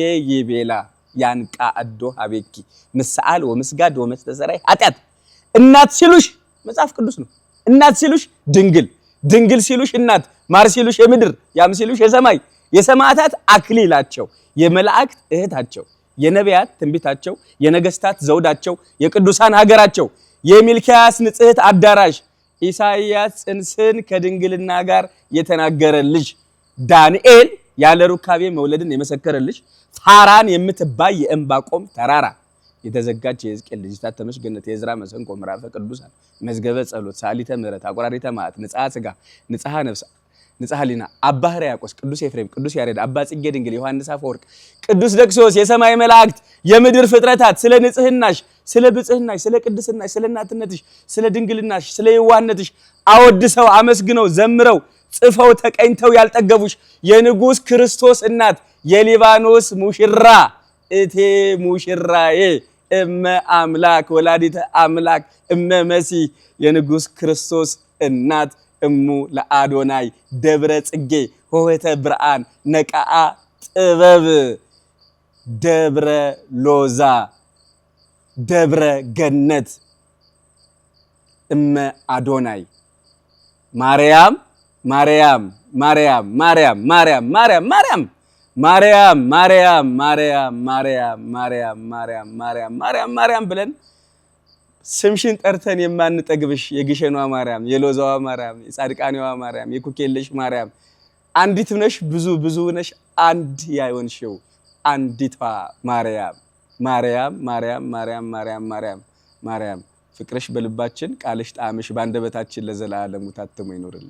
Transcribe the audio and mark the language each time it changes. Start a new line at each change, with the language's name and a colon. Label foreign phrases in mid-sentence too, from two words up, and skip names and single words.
Geez: ይቤላ ያንቃ አዶ ሀቤኪ ምስዓል ወምስጋድ ወመስተሰራይ ኃጢአት
Amharic: እናት ሲሉሽ መጽሐፍ ቅዱስ ነው። እናት ሲሉሽ ድንግል ድንግል ሲሉሽ እናት ማር ሲሉሽ የምድር ያም ሲሉሽ የሰማይ የሰማዕታት አክሊላቸው የመላእክት እህታቸው የነቢያት ትንቢታቸው የነገስታት ዘውዳቸው የቅዱሳን ሀገራቸው የሚልኪያስ ንጽሕት አዳራሽ ኢሳይያስ ጽንስን ከድንግልና ጋር የተናገረልሽ ዳንኤል ያለ ሩካቤ መውለድን የመሰከረልሽ ፋራን የምትባይ የእምባቆም ተራራ የተዘጋች የሕዝቅኤል ልጅ ታተመሽ ገነት የዕዝራ መሰንቆ ምዕራፈ ቅዱሳን
Geez: መዝገበ ጸሎት ሳሊተ ምሕረት አቆራሪተ መዓት
Amharic: ንጽሐ ሥጋ ንጽሐ ነፍስ ንጽሐ ሊና አባ ሕርያቆስ ቅዱስ ኤፍሬም ቅዱስ ያሬድ አባ ጽጌ ድንግል ዮሐንስ አፈወርቅ ቅዱስ ደክሶስ የሰማይ መላእክት የምድር ፍጥረታት ስለ ንጽህናሽ ስለ ብጽህናሽ ስለ ቅድስናሽ ስለ እናትነትሽ ስለ ድንግልናሽ ስለ የዋህነትሽ አወድሰው አመስግነው ዘምረው ጽፈው ተቀኝተው ያልጠገቡሽ የንጉስ ክርስቶስ እናት የሊባኖስ ሙሽራ እቴ
Geez: ሙሽራዬ እመ አምላክ ወላዲተ አምላክ እመ መሲህ
Amharic: የንጉስ ክርስቶስ እናት
Geez: እሙ ለአዶናይ ደብረ ጽጌ ሆህተ ብርሃን ነቃአ ጥበብ ደብረ ሎዛ ደብረ ገነት እመ አዶናይ ማርያም ማርያም ማርያም ማርያም ማርያም ማርያም ማርያም ማርያም
Amharic: ማርያም ማርያም ማርያም ማርያም ማርያም ማርያም ማርያም ማርያም ብለን ስምሽን ጠርተን የማንጠግብሽ የግሸኗ ማርያም የሎዛዋ ማርያም የጻድቃኔዋ ማርያም የኩኬለሽ ማርያም አንዲት ነሽ ብዙ ብዙ ነሽ አንድ ያይሆንሽው አንዲቷ ማርያም ማርያም ማርያም ማርያም ማርያም ማርያም ማርያም ፍቅርሽ በልባችን ቃልሽ ጣምሽ ባንደበታችን ለዘላለሙ ታትሞ ይኖርልን።